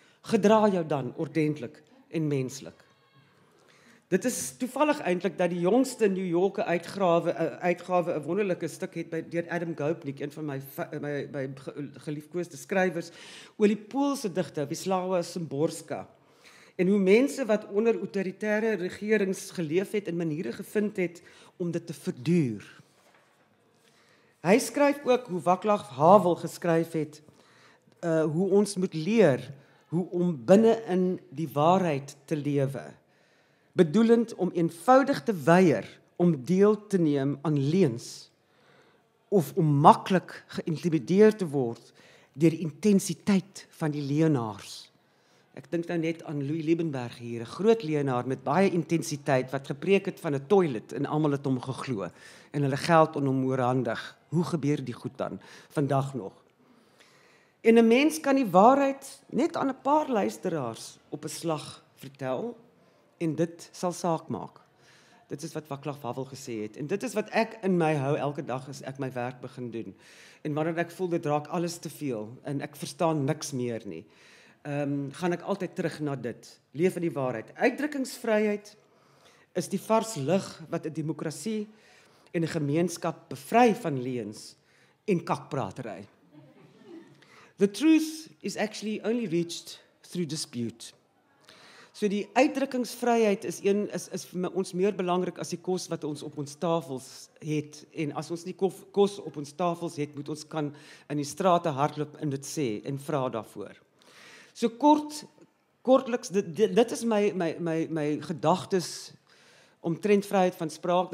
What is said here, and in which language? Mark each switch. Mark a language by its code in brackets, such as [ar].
[af] Gedra jou dan ordentlik en menslik. Dit is toevallig eintlik dat die jongste New Yorker uitgawe 'n wonderlike stuk het deur Adam Gopnik, een van my geliefkoeste skrywers, oor die Poolse digter Wisława Szymborska. En hoe mense wat onder autoritaire regerings geleef het en maniere gevind het om dit te verduur. Hy skryf ook hoe Václav Havel geskryf het, hoe ons moet leer hoe om binne in die waarheid te lewe, bedoelend om eenvoudig te weier om deel te neem aan leuns, of om maklik geïntimideer te word deur die intensiteit van die leenaars. Ek dink nou net aan Louis Liebenberg hier, 'n groot leenaar met baie intensiteit, wat gepreek het van 'n toilet en almal het hom geglo, en hulle geld aan hom oorhandig. Hoe gebeur die goed dan, vandag nog? En 'n mens kan die waarheid net aan 'n paar luisteraars op 'n slag vertel, en dit sal saak maak. Dit is wat Václav Havel gesê het, en dit is wat ek in my hou elke dag as ek my werk begin doen. En wanneer ek voel dit raak alles te veel, en ek verstaan niks meer nie, gaan ek altyd terug na dit. Leef in die waarheid. Uitdrukkingsvryheid is die vars lig wat 'n demokrasie en 'n gemeenskap bevry van leuns en kakpratery. [en] The truth is actually only reached through dispute. [af] So die uitdrukkingsvryheid is vir ons meer belangrik as die kos wat ons op ons tafels het. En as ons nie kos op ons tafels het, moet ons kan in die strate hardloop en dit sê en vra daarvoor. So kortliks, dit is my gedagtes omtrent vryheid van spraak.